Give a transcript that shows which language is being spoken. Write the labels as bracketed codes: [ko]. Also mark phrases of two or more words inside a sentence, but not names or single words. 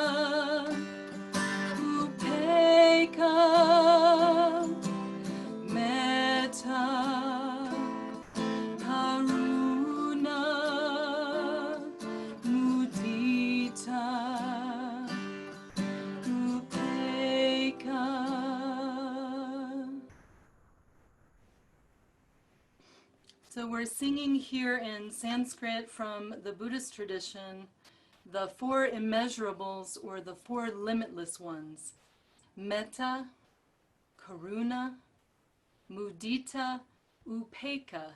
[pi] Upeka, Metta, Karuna, Mudita, Upeka. [en] So we're singing here in Sanskrit from the Buddhist tradition, the four immeasurables or the four limitless ones. [pi] Metta, Karuna, Mudita, Upeka.